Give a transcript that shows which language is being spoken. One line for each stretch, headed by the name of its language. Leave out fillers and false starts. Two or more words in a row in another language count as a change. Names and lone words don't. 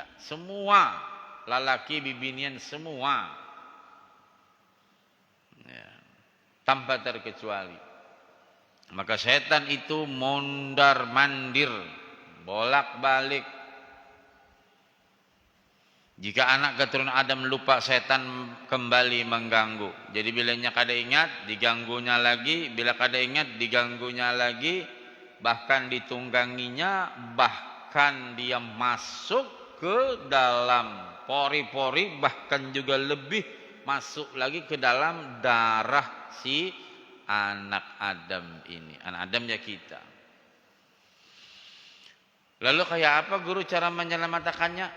Banjar: Semua lelaki bibinian semua, ya, tanpa terkecuali.
Indonesian: Maka setan itu mondar-mandir, bolak-balik. Jika anak keturunan Adam lupa, setan kembali mengganggu.
Banjar: Jadi bilanya kada ingat, diganggunya lagi. Bila kada ingat, diganggunya lagi.
Indonesian: Bahkan ditungganginya, bahkan dia masuk ke dalam pori-pori, bahkan juga lebih masuk lagi ke dalam darah si anak Adam ini. Anak Adam ya kita.
Banjar: Lalu kayak apa guru cara menyelamatkannya?